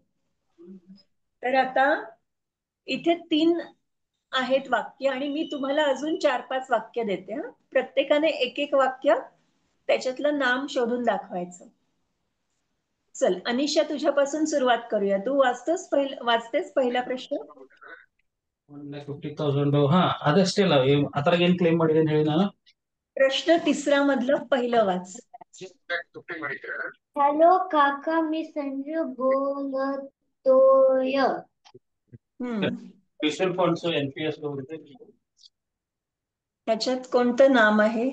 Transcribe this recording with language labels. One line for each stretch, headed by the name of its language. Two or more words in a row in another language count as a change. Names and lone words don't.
Marathi: तर आता इथे 3 आहेत वाक्य आणि मी तुम्हाला अजून 4-5 वाक्य देते. प्रत्येकाने एक वाक्य त्याच्यातलं नाम शोधून दाखवायचं. चल अनिशा, तुझ्यापासून सुरुवात करूया. तू वाचतेस पहिला प्रश्न?
Kannada: 1,50,000 ಅದಷ್ಟೇ ಅದ್ರಾಗ ಏನ್ ಕ್ಲೈಮ್ ಮಾಡಿದೆ ಹೇಳಿ ನಾನು.
Marathi: प्रश्न 3 मधलं पहिलं वाच. हॅलो काका, मी संजू बोलतोय.
English: mutual funds NPS वगैरे
Marathi: त्याच्यात कोणतं नाम आहे?